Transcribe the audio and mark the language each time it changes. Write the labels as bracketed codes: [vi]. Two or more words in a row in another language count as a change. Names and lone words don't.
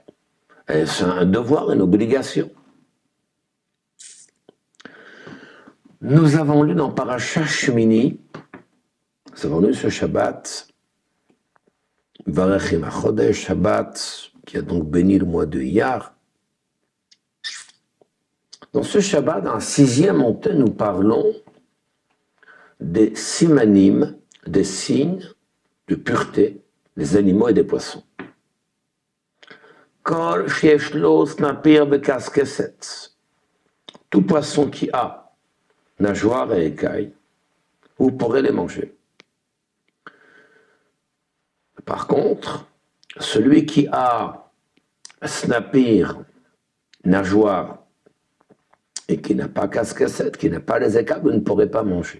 [fr] Est-ce un devoir, une obligation? Nous avons lu dans Parashat Shemini, nous avons lu ce Shabbat, [he] מברכים החודש, [fr] Shabbat, qui a donc béni le mois de Iyar. Dans ce Shabbat, dans la 6e montée, nous parlons des simanim, des signes de pureté des animaux et des poissons. [he] כל שיש לו סנפיר וקשקשת. [fr] Tout poisson qui a nageoire et écailles, vous pourrez les manger. Par contre, celui qui a snapir, nageoire, et qui n'a pas casquette, qui n'a pas les écailles, vous ne pourrez pas manger.